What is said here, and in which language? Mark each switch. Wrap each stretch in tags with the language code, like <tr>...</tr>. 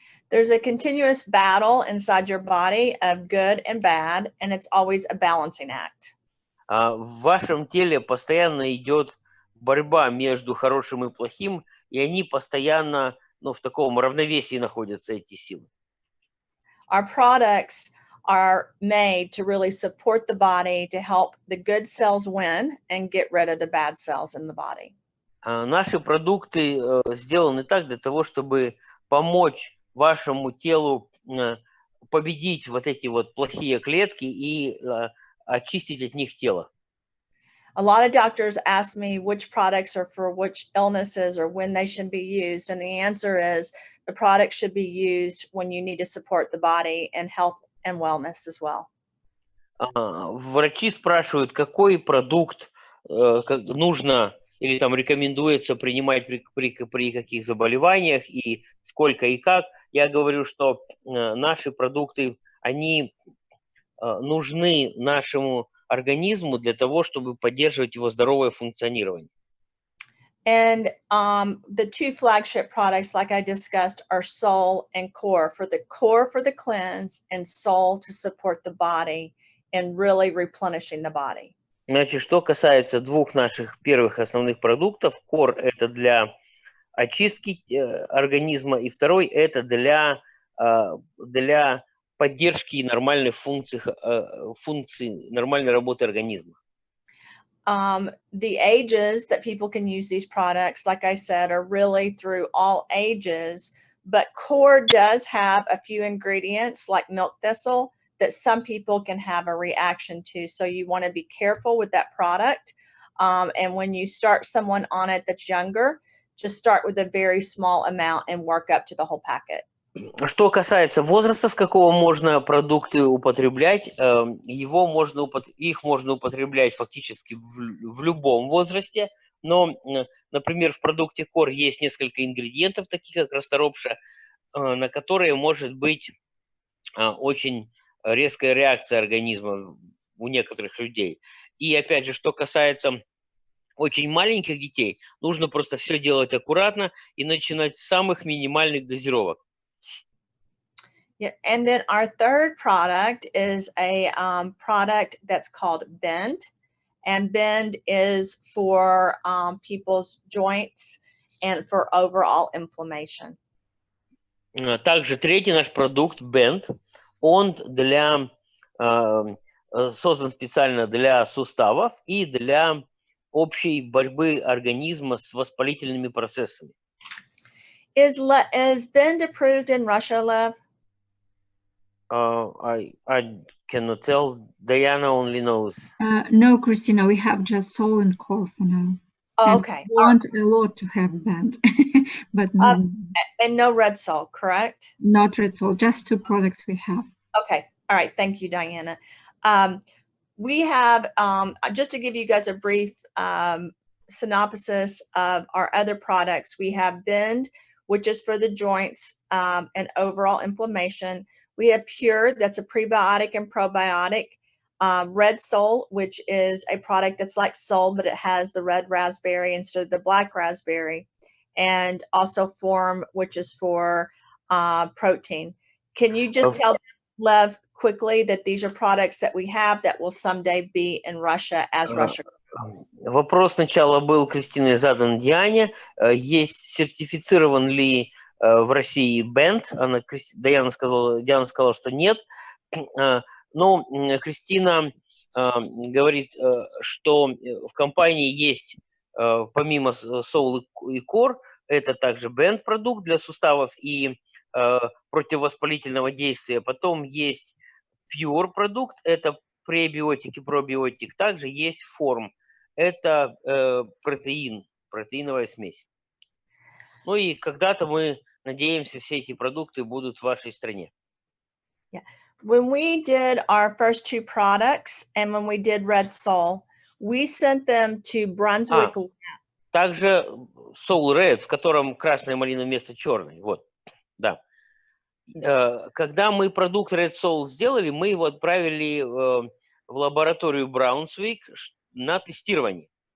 <en>There's a continuous battle inside your body of good and bad, and it's always a balancing act.</en> <ru>В вашем теле постоянно идет борьба между хорошим и плохим, и они постоянно, в таком равновесии находятся, эти силы.</ru> <en>Our products are made to really support the body, to help the good cells win and get rid of the bad cells in the body.</en> <ru>Наши продукты сделаны так для того, чтобы помочь вашему телу победить вот эти вот плохие клетки и очистить от них тело.</ru> <en>A lot of doctors ask me which products are for which illnesses or when they should be used. And the answer is the product should be used when you need to support the body and health and wellness as well.</en> <ru>Врачи спрашивают, какой продукт нужно или там рекомендуется принимать при каких заболеваниях и сколько и как. Я говорю, что наши продукты, они нужны нашему организму для того, чтобы поддерживать его здоровое функционирование.</ru> <en>And the 2 flagship products, like I discussed, are Soul and Core for the cleanse and Soul to support the body and really replenishing the body.</en> <ru>Значит, что касается 2 наших первых основных продуктов, Core – это для очистки организма, и второй – это для поддержки нормальной функции нормальной работы организма.</ru> <en>The ages that people can use these products, like I said, are really through all ages, but Core does have a few ingredients like milk thistle that some people can have a reaction to. So you want to be careful with that product. And when you start someone on it that's younger, just start with a very small amount and work up to the whole packet.</en> <ru>Что касается возраста, с какого можно продукты употреблять, их можно употреблять фактически в любом возрасте, но, например, в продукте Core есть несколько ингредиентов, таких как расторопша, на которые может быть очень резкая реакция организма у некоторых людей. И опять же, что касается очень маленьких детей, нужно просто все делать аккуратно и начинать с самых минимальных дозировок.</ru> <en>Yeah, and then our third product is a product that's called Bend, and Bend is for people's joints and for overall inflammation.</en> <ru>Также третий наш продукт Bend, он создан специально для суставов и для общей борьбы организма с воспалительными процессами.</ru> <en>Is Bend approved in Russia, Lev? I cannot tell. Diana only knows. No, Christina, we have just soul and core for now. Oh, And okay. we want a lot to have Bend, but no, And no red soul, correct? not red soul, just 2 products we have. Okay. All right. Thank you, Diana. We have, just to give you guys a brief synopsis of our other products, we have Bend, which is for the joints and overall inflammation. We have Pure, that's a prebiotic and probiotic. Red Soul, which is a product that's like Soul, but it has the red raspberry instead of the black raspberry. And also Form, which is for protein. Can you just tell Lev quickly that these are products that we have that will someday be in Russia as Russia?</en> <ru>Вопрос сначала был, Кристиной, задан Диане. Есть сертифицирован ли в России бенд? Диана сказала, что нет. Но Кристина говорит, что в компании есть, помимо Soul и Core, это также бенд-продукт для суставов и противовоспалительного действия. Потом есть Pure продукт, это пребиотик и пробиотик. Также есть Form, это протеиновая смесь. Ну и когда-то мы надеемся, все эти продукты будут в вашей стране.</ru> <en>Yeah. When we did our first 2 products and when we did Red Soul, we sent them to Brunswick.</en> <ru>Также Soul Red, в котором красная малина вместо черной. Вот, да. Когда мы продукт Red Soul сделали, мы его отправили в лабораторию Браунсвик на тестирование.</ru>